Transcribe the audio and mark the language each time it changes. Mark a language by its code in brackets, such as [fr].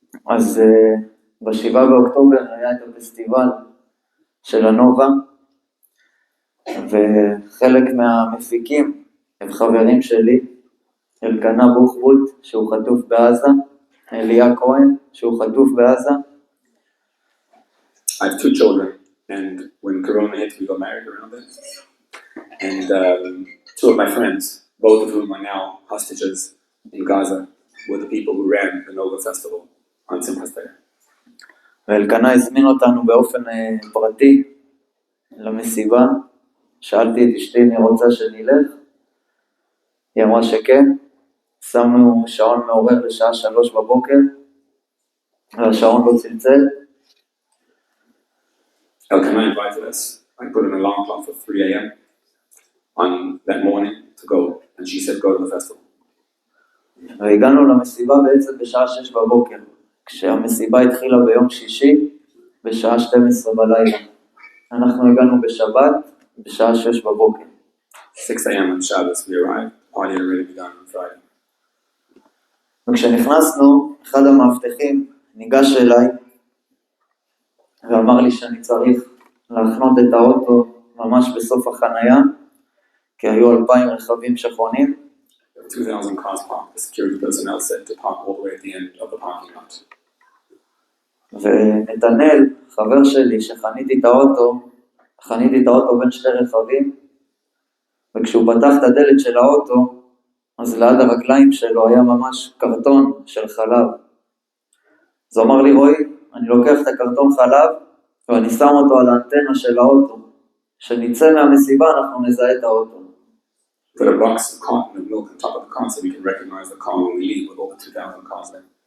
[he] אז ב7 באוקטובר היה את הפסטיבל של הנובה, וחלק מהמפיקים הם חברים שלי, אלקנה בוחבוט שהוא חטוף בעזה, אליה כהן שהוא חטוף בעזה. [en] I have 2 children, and when Corona hit, we got married around it. And 2 of my friends, both of whom are now hostages in Gaza, were the people who ran the Nova Festival on Simchas Torah. [he] ואלקנה הזמין אותנו באופן פרטי למסיבה. שאלתי את אשתי אם היא רוצה שנלך. היא אמרה שכן. שמנו שעון מעורר לשעה 3 בבוקר, והשעון לא צלצל. [en] Elkanah invited us. I put an alarm clock for 3 a.m. on that morning to go, and she said go to the festival. [he] והגענו למסיבה בעצם בשעה 6 בבוקר, כשהמסיבה התחילה ביום שישי בשעה 12 בלילה. אנחנו הגענו בשבת בשעה 6 בבוקר. [en] 6 a.m. on Shabbos we arrived. Party had already begun on Friday. [he] וכשנכנסנו, אחד המאבטחים ניגש אליי ואמר לי שאני צריך להחנות את האוטו ממש בסוף החנייה, כי היו 2,000 רכבים שחונים. [en] 2,000 cars parked. The security personnel said to park all the way at the end of the parking lot. [he] ונתנאל, חבר שלי, שחניתי את האוטו בין 2 רכבים, וכשהוא פתח את הדלת של האוטו, אז ליד הרגליים שלו היה ממש קרטון של חלב. אז הוא אמר לי, רועי, אני לוקח את הקרטון חלב, ואני שם אותו על האנטנה של האוטו. כשנצא מהמסיבה אנחנו נזהה את האוטו. [en] Put a box of cotton and milk on top of the car so we can recognize the car when we leave with all the 2,000 cars there.